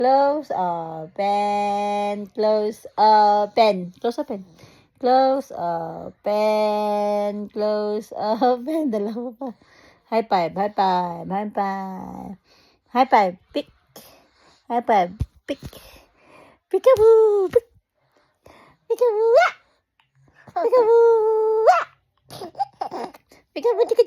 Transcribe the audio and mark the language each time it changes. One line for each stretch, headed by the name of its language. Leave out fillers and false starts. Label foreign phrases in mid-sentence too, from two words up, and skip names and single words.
English: Close open. Close open. Close open. Close open. Close open.
Filipino: Dalawa pa.
English: High five. High five. High five. High five. Pick. High five. Pick. Peekaboo. Pick. Peekaboo. Peekaboo. Peekaboo.